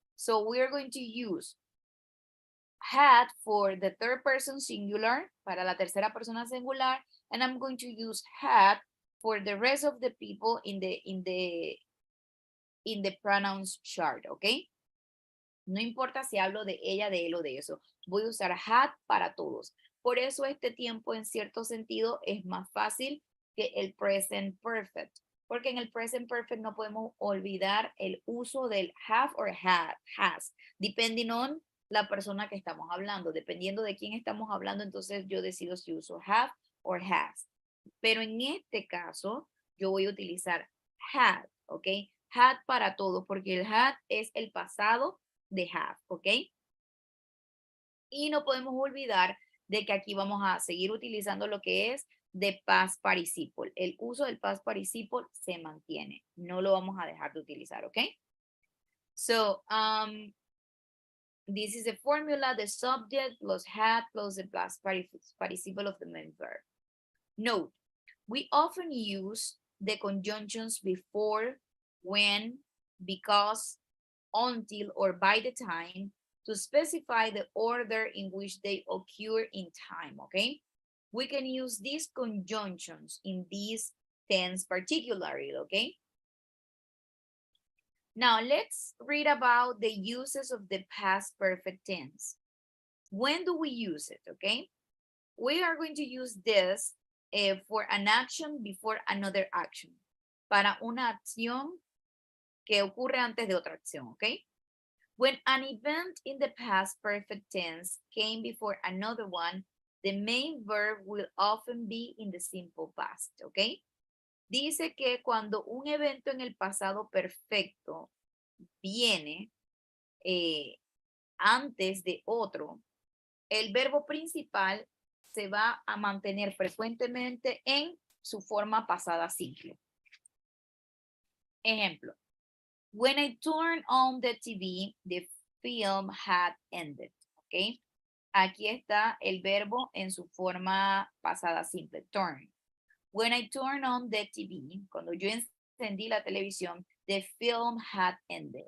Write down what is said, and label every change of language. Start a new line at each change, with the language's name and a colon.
English: So we are going to use had for the third person singular,
Spanish: para la tercera persona singular,
English: and I'm going to use had for the rest of the people in the pronouns chart, okay?
Spanish: No importa si hablo de ella, de él o de eso. Voy a usar had para todos. Por eso este tiempo en cierto sentido es más fácil que el present perfect. Porque en el present perfect no podemos olvidar el uso del have or has, depending on la persona que estamos hablando. Dependiendo de quién estamos hablando, entonces yo decido si uso have or has. Pero en este caso, yo voy a utilizar had, ¿ok? Had para todo, porque el had es el pasado de have, ¿ok? Y no podemos olvidar de que aquí vamos a seguir utilizando lo que es de past participle. El uso del past participle se mantiene. No lo vamos a dejar de utilizar, ¿ok?
English: So, this is the formula, the subject plus had plus the past participle of the main verb. Note, we often use the conjunctions before, when, because, until, or by the time to specify the order in which they occur in time, okay? We can use these conjunctions in this tense particularly, okay? Now let's read about the uses of the past perfect tense. When do we use it, okay? We are going to use this for an action before another action.
Spanish: Para una acción que ocurre antes de otra acción, okay?
English: When an event in the past perfect tense came before another one, the main verb will often be in the simple past, okay?
Spanish: Dice que cuando un evento en el pasado perfecto viene antes de otro, el verbo principal se va a mantener frecuentemente en su forma pasada simple. Ejemplo.
English: When I turned on the TV, the film had ended. ¿Ok?
Spanish: Aquí está el verbo en su forma pasada simple, turn.
English: When I turned on the TV,
Spanish: cuando yo encendí la televisión,
English: the film had ended.